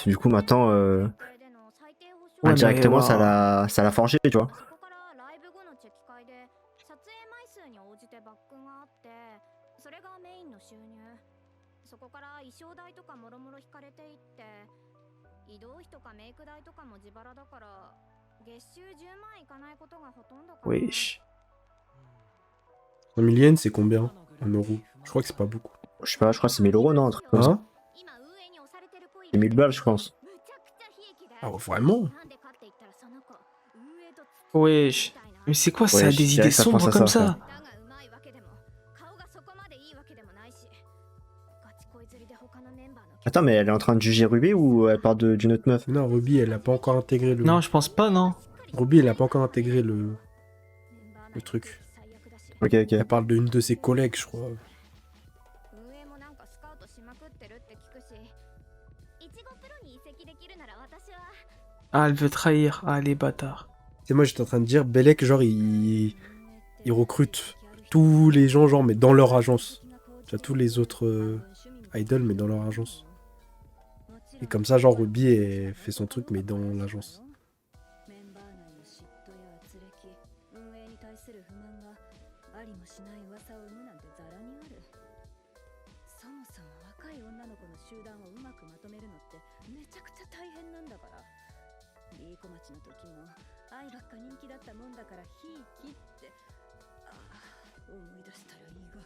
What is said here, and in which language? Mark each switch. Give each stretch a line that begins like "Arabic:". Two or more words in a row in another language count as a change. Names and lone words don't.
French: Du coup, maintenant,
Japanese: これでの最低保証
French: Ouais, mais indirectement, waouh. ça l'a forgé, tu vois.
Japanese: そこからライブ後のチェキ会で撮影枚数に応じてバックがあってそれがメインの収入そこから衣装代とかもろもろ引かれていって移動費とかメイク代とかも自腹だから月収10万いかないことがほとんどかな
French: Wesh. 100 000 yens, c'est combien en euros? Je crois que c'est pas beaucoup. Je sais pas, je crois que c'est 1000 euros, non? Un truc comme ça. Hein?
Japanese: 今運営に押されてるポイ
French: C'est 1000 balles, je pense.
Japanese: むちゃくちゃ悲劇で
French: Ah, vraiment?
Japanese: なんでかって言ったらその子運営とつき
French: Wesh. Mais c'est quoi ça? Ouais, je Des dirais idées que ça sombres pense à comme ça, ça?
Japanese: だがうまいわけでも顔がそこまでいいわけでもないしガチ恋釣りで他のメンバーの
French: Attends, mais elle est en train de juger Ruby ou elle parle d'une autre meuf? Non, Ruby, elle a pas encore intégré le... Non, je pense pas, non. Ruby, elle a pas encore intégré le truc. Ok, ok. Elle parle d'une de ses collègues, je crois.
Japanese: 運営もなんかスカウトしまくってるって聞くしいちごプロに移籍できるなら私は
French: Ah, elle veut trahir. Ah, les bâtards. Et moi, j'étais en train de dire, Belek, genre, il recrute tous les gens, genre, mais dans leur agence. Tu vois, tous les autres idols, mais dans leur agence. Et comme ça, genre, Ruby elle fait son truc, mais dans l'agence.
Japanese: メンバー内の嫉妬や圧力運営に対する不満がありもしない噂を生むなんてザラにあるそもそも若い女の子の集団をうまくまとめるのってめちゃくちゃ大変なんだからいい小町の時も愛ばっか人気だったもんだからひいきってああ思い出したらいいが